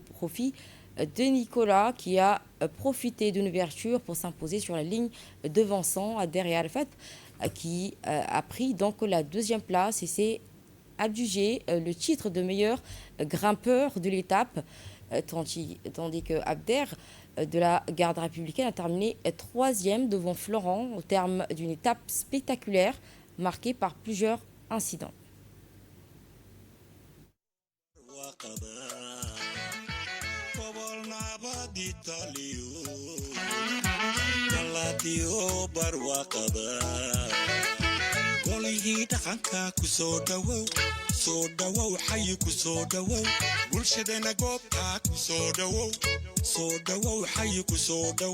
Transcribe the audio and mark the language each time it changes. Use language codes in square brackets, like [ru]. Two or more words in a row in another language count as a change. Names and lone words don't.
[fr] profit de Nicolas qui a profité d'une ouverture pour s'imposer sur la ligne devançant Abder Arafat qui a pris donc la deuxième place et s'est adjugé le titre de meilleur grimpeur de l'étape, tandis que Abder de la garde républicaine a terminé troisième devant Florent au terme d'une étape spectaculaire marquée par plusieurs incidents. [so] golihii dhaqanka ku soo dhawow xayi ku soo dhawow bulshadeena goobta ku soo dhawow xayi ku soo